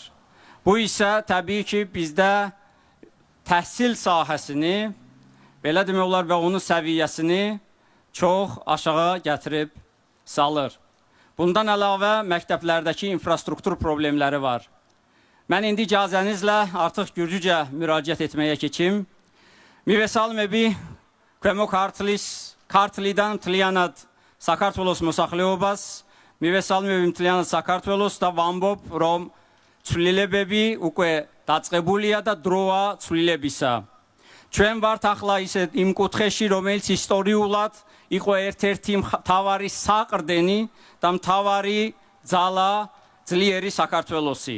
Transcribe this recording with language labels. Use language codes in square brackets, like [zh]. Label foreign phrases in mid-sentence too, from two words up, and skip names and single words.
[az] Bu isə təbii ki, bizdə təhsil sahəsini, belə demək olar və onun səviyyəsini çox aşağı gətirib salır. Bundan əlavə məktəblərdəki infrastruktur problemləri var. Mən indi icazənizlə artıq Gürcücə müraciət etməyə keçim. [ka] მივესალმები ქვემო ქართლიდან მთლიანად საქართველოს მოსახლეობას, მივესალმები მთლიანად საქართველოს და ვამბობ, რომ ცვლილებები უკვე დაწყებულია და დროა ცვლილებისა. ჩვენ ვართ ახლა ისე იმ კუთხეში, რომელიც ისტორიულად იყო ერთ-ერთი მთავარი საყრდენი და მთავარი ძალა ძლიერი საქართველოსი.